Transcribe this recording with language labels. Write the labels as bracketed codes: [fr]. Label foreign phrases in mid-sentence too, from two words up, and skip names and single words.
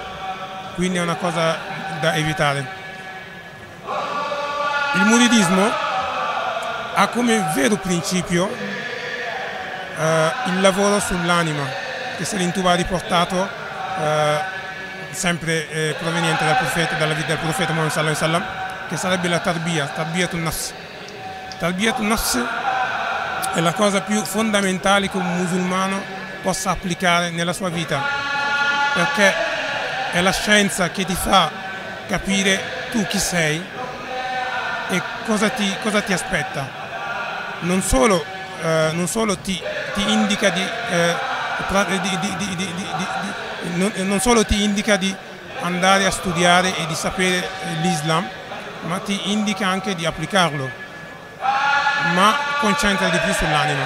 [it] Quindi è una cosa da evitare. Il muridismo ha come vero principio il lavoro sull'anima, che Serigne Touba ha riportato sempre proveniente dalla vita del profeta Muhammad [ar] صلى الله عليه وسلم, [it] che sarebbe la [ar] تربية النفس. تربية النفس [it] è la cosa più fondamentale che un musulmano possa applicare nella sua vita, perché è la scienza che ti fa capire tu chi sei e cosa ti aspetta. Non solo ti indica non solo ti indica di andare a studiare e di sapere l'Islam, ma ti indica anche di applicarlo, ma concentra di più sull'anima.